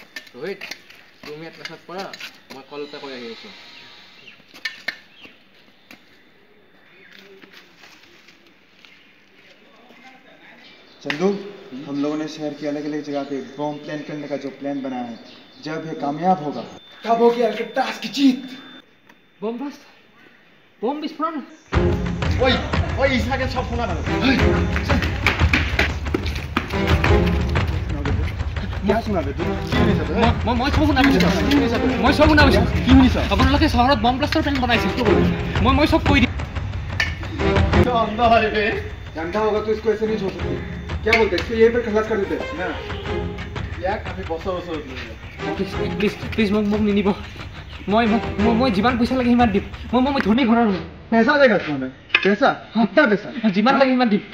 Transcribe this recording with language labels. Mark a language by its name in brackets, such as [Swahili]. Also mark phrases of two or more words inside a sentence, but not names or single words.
[Assamese] ৰোহিত তুমি ইয়াত ক্লাছত পঢ়া মই কল এটা কৰি আহি আছোঁ [Hindi] चंदू हम लोगों ने शहर की अलग अलग जगह पे [English] bomb plan [Hindi] करने का जो प्लान बनाया है जब ये कामयाब होगा तब होगी अल्कट्राज की जीत [English] bomb blast [Hindi] बम विस्फोरण ओए ओए ईसा के सब सुना दो क्या सुना दे तू [Assamese] মই সব শুনা পাইছোঁ কি শুনিছ আপোনালোকে চহৰত [English] bomb blastৰ plan [Assamese] বনাইছিল মই সব কৈ দিম [Hindi] अंधा है बे अंधा होगा तो इसको ऐसे नहीं छोड़ सकते क्या बोलते इसको यहीं पर खलास कर देते ना यार काफी बसो [Assamese] প্লিজ মোক নিনিব মই যিমান পইচা লাগে সিমান দিম মই ধনী ঘৰৰ [Hindi] पैसा देगा तुम्हें पैसा कितना पैसा [Assamese] যিমান লাগে সিমান দিম